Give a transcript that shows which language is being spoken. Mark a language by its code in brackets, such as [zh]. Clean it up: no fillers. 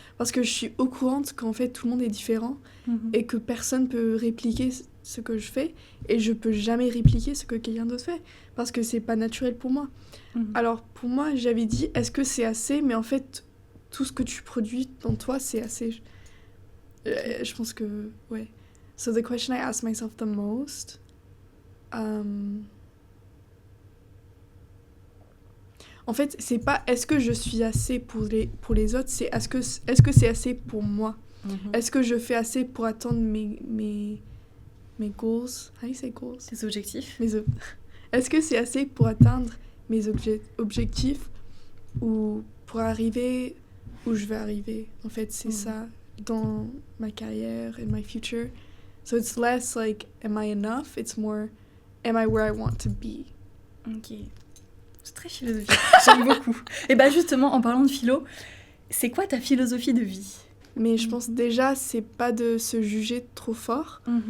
[fr] Parce que je suis au courant qu'en fait, tout le monde est différent et que personne peut répliquer ce que je fais. Et je peux jamais répliquer ce que quelqu'un d'autre fait. Parce que c'est pas naturel pour moi. Alors, pour moi, j'avais dit, est-ce que c'est assez? Mais en fait, tout ce que tu produis dans toi, c'est assez. Je pense que, ouais. [en] So the question I ask myself the most... [fr] En fait, c'est pas est-ce que je suis assez pour les autres, c'est est-ce que c'est assez pour moi? Est-ce que je fais assez pour atteindre mes goals? [en] How do you say goals? [fr] Tes objectifs. Est-ce que c'est assez pour atteindre mes objectifs ou pour arriver où je vais arriver? En fait, c'est ça dans ma carrière [en] and my future. So it's less like, am I enough? It's more, am I where I want to be? Ok. [fr] C'est très philosophique. J'aime beaucoup. Et bah justement, en parlant de philo, c'est quoi ta philosophie de vie? Mais je pense déjà, c'est pas de se juger trop fort.